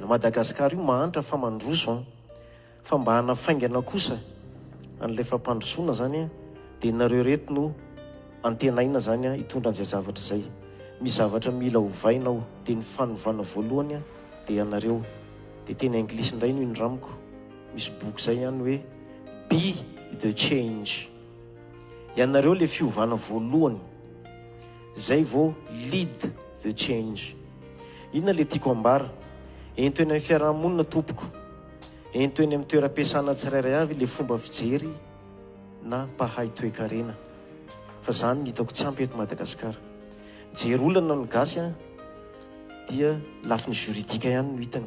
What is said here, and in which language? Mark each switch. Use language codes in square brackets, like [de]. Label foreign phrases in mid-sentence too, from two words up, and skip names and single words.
[mg] Madagasikara io mahantra fa mandroso, fa mba anafaingana kosa an'ilay fampandrosoana zany dia nareo reto no antenaina zany hitondra an'izay zavatra zay. Misy zavatra mila hovainao, dia ny fanovana voalohany dia ianareo. Dia teny anglisy indray no indramiko, misy boky zay ihany hoe [en] be the change. [mg] Ianareo le fiovana voalohany, zay vao [en] lead the change. [mg] Inona le tiako ambara? Ento eny amin'ny fiarahamonina tompoko, ento eny amin'ny toeram-piasana tsirairay avy le fomba fijery na mpahay toe-karena. Fa zany ny hitako tsy ampy eto Madagasikara. Jery olana no gasy dia lafiny juridika ihany no hitany.